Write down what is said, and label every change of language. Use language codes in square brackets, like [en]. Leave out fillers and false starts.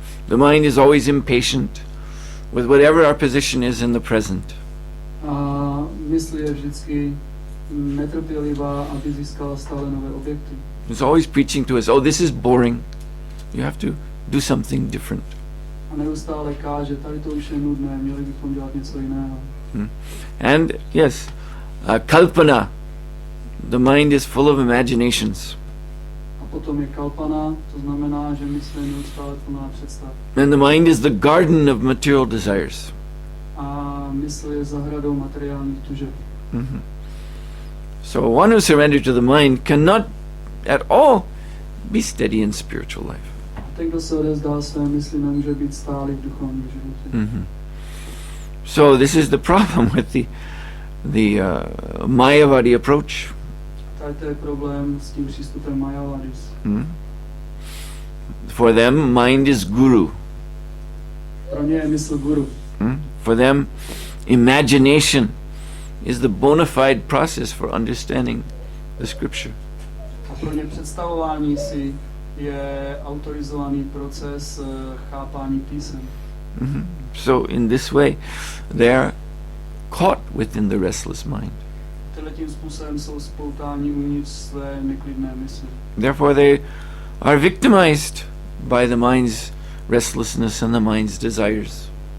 [en] The mind is always impatient with whatever our position is in the present. [cs] A mysl je vždycky netrpělivá, aby získala stále nové objekty. [en] It's always preaching to us, oh, this is boring. You have to do something different. [cs] A neustále káže, tady to už je nudné, měli bychom dělat něco jiného. [en] And yes, kalpana. The mind is full of imaginations. [cs] A potom je kalpana, to znamená, že mysl je neustále plná představ. [en] And the mind is the garden of material desires. [cs] A mysl je zahradou materiálních tužeb. [en] So one who surrendered to the mind cannot at all be steady in spiritual life. [cs] Ten, kdo se odezdá své mysli, nemůže být stálý v duchovním životě. [en] So this is the problem with the Mayavadi approach. [cs] Tady to je problém s tím přístupem Mayavadis. [en] For them, mind is guru. [cs] Pro ně je mysl guru. [en] For them, imagination is the bona fide process for understanding the scripture. [cs] A pro ně představování si je autorizovaný proces chápání písem. [en] So in this way, they are caught within the restless mind. [cs] Tímto způsobem jsou spoutáni uvnitř své neklidné mysli. [en] Therefore, they are victimized by the mind's restlessness and the mind's desires.